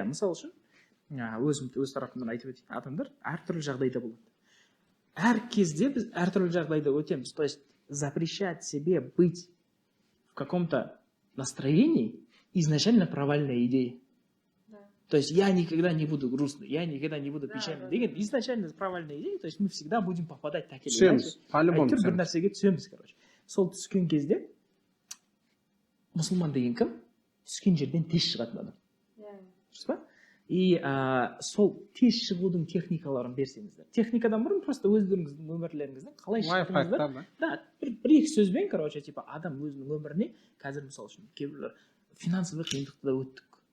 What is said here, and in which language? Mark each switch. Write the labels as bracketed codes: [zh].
[kk] Мысал үшін, өз тарапымнан айтып өтейін, адамдар әртүрлі жағдайда болады. Әр кезде біз әртүрлі жағдайда өтеміз. [ru] То есть запрещать себе быть в каком-то настроении изначально провальная идея. То есть я никогда не буду грустный, я никогда не буду печальный деген изначально провальная идея. То есть мы всегда будем попадать так или иначе. [kk] По-любому түсеміз. Бір нәрсеге түсеміз, короче. Сол түскен кезде мұсылман деген кім? Түскен жерден тез шығатын адам. Дұрыс па? И сол тез шығудың техникаларын берсеңіздер. Техникадан бұрын просто өздеріңіздің өмірлеріңізден қалай шықтыңыздар? Да, бір-екі сөзбен, короче, типа адам өзінің өміріне, қазір мысал үшін кейбіреулер финансовый қиындықты да өттік.